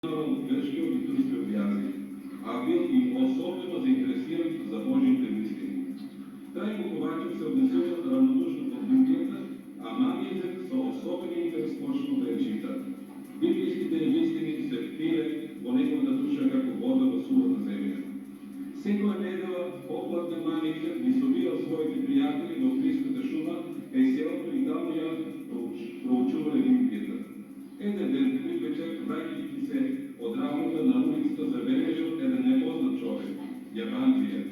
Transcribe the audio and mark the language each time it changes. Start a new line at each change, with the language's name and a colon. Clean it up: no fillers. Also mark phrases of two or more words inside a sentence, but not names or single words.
Bulgarian: гръцкия и турския язик, а бил и особено заинтересиран за Божиите истини. Трайко Ковачев се отнесил равнодушно към Библията, а Манизък с особен интерес почнал да я чита.
Macedonian: Библейските истини се впиле во неговата душа како вода во сувата земја. Секоја недела попладне Манизък ги собирал своите пријатели во блиската шума, селото и таму ја проучувале Библијата. Еден ден пред вечер, враќајќи се од работа на улицата, забележал еден непознат човек, јаванджијец.